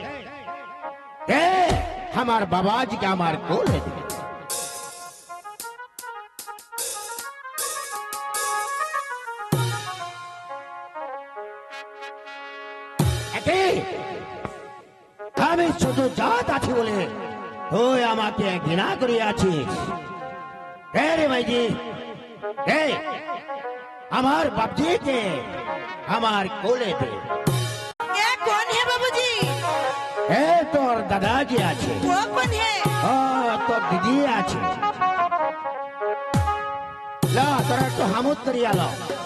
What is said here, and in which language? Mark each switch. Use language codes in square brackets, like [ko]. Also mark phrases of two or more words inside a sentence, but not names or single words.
[bn] আমার বাবাজিকে আমার কোলে দে আমি শুধু জাত আছি বলে তুই আমাকে ঘৃণা করিয়াছিস রে মাইজি আমার বাপজিকে আমার কোলে দে [hi] ये कौन है बाबूजी [bn] তোর দাদাজি আছে [hi] वो कौन है [bn] তোর দিদি আছে লা তোরা একটু হামুদ করিয়া লো